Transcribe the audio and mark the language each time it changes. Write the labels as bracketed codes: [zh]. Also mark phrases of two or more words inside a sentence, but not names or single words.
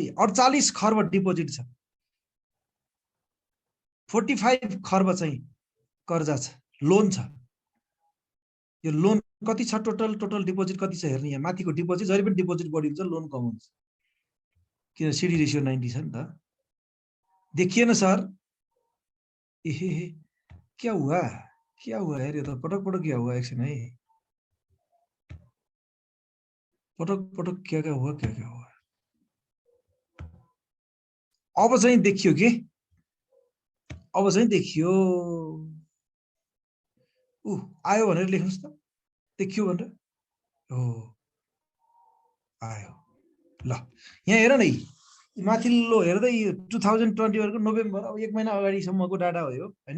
[ne] 48 खर्ब डिपोजिट छ, 45 खर्ब चाहिँ कर्जा छ, लोन छ। यो लोन कति छ टोटल? टोटल डिपोजिट कति छ हेर्ने, यहाँ माथिको डिपोजिट, जहिले पनि डिपोजिट बढी हुन्छ लोन कम हुन्छ, किन [en] CD ratio [ne] 90 छ नि त। देखिएन सर? [hi] ए क्या हुआ, क्या हुआ यार? ये तो [ne] पटक पटक [hi] क्या हुआ? एक्शन है, [ne] पटक पटक [hi] क्या क्या हुआ, क्या क्या हुआ? [ne] अब चाहिँ देखियो के? अब चाहिँ देखियो। आयो भनेर लेख्नुस् त, देखियो भनेर। हो आयो। ल यहाँ हेर न, माथिल्लो हेर्दै 2020 को नोभेम्बर, अब एक महिना अगाडिसम्मको डाटा हो यो हैन।